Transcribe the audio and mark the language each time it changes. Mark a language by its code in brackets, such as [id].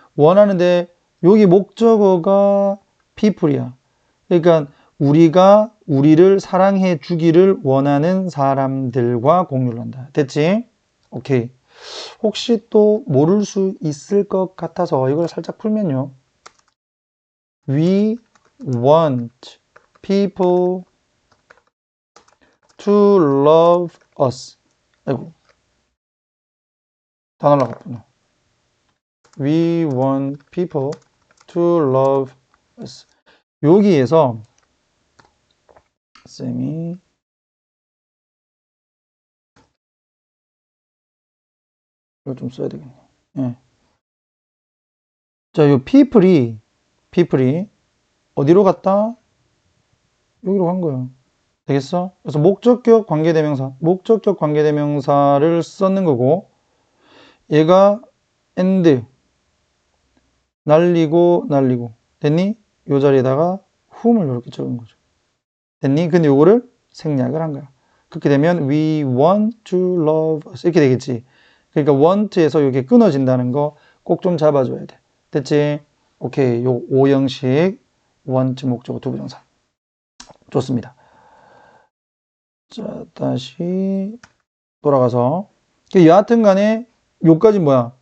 [ko] 원하는데, 여기 목적어가 people이야. 그러니까, 우리가 우리를 사랑해 주기를 원하는 사람들과 공유를 한다. 됐지? 오케이. 혹시 또 모를 수 있을 것 같아서 이걸 살짝 풀면요. [en] We want people to love us. [ko] 아이고. 다 날라갔구나. [en] We want people to love us. [ko] 여기에서 쌤이 이거 좀 써야 되겠네. 예. 자, 요 people이 어디로 갔다? 여기로 간 거예요. 되겠어? 그래서 목적격 관계대명사를 썼는 거고, 얘가 and 날리고 됐니? 요 자리에다가 whom을 이렇게 적은 거죠. 됐니? 근데 요거를 생략을 한 거야. 그렇게 되면 we want to love us 이렇게 되겠지. 그러니까 want에서 이게 끊어진다는 거 꼭 좀 잡아줘야 돼. 됐지? 오케이. 요 오형식 want 목적어 두부정사. 좋습니다. 자, 다시 돌아가서 여하튼 간에 요까지 뭐야?